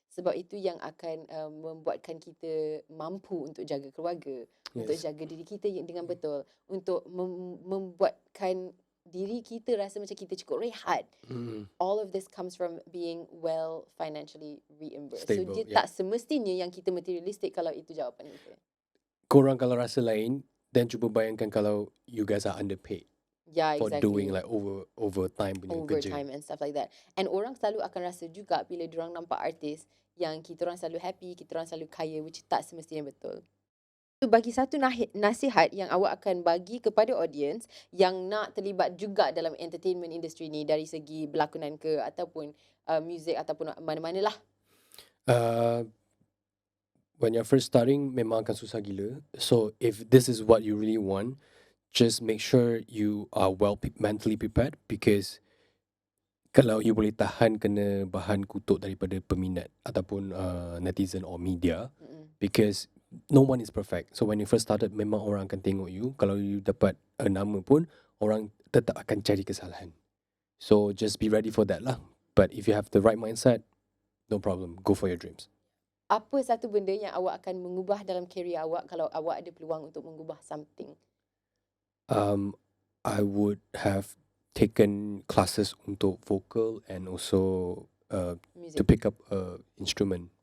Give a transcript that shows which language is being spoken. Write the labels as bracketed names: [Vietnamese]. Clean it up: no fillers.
[Malay] Sebab itu yang akan membuatkan kita mampu untuk jaga keluarga, untuk jaga diri kita dengan betul, untuk membuatkan diri kita rasa macam kita cukup rehat. [English] All of this comes from being well financially reimbursed. [Malay] Stable, so dia tak semestinya yang kita materialistic kalau itu jawapan kita. Korang kalau rasa lain, then cuba bayangkan kalau [English] you guys are underpaid. Yeah, for exactly. doing like overtime [Malay] punya kerja. [English] Overtime and stuff like that. [Malay] And orang selalu akan rasa juga bila diorang nampak artis yang kita orang selalu happy, kita orang selalu kaya, which tak semestinya betul. So, bagi satu nasihat yang awak akan bagi kepada audience yang nak terlibat juga dalam entertainment industry ni dari segi berlakonan ke ataupun music ataupun mana-mana lah. [English] When you're first starting, [Malay] memang akan susah gila. [English] So if this is what you really want, just make sure you are well mentally prepared, because kalau you [Malay] boleh tahan kena bahan kutuk daripada peminat ataupun [English] netizen or media, because no one is perfect. So when you first started, [Malay] memang orang akan tengok [English] you. [Malay] Kalau you dapat nama pun, orang tetap akan cari kesalahan. [English] So just be ready for that lah. But if you have the right mindset, no problem. Go for your dreams. [Malay] Apa satu benda yang awak akan mengubah dalam career awak kalau awak ada peluang untuk mengubah something? [English] I would have taken classes untuk vocal and also to pick up an instrument.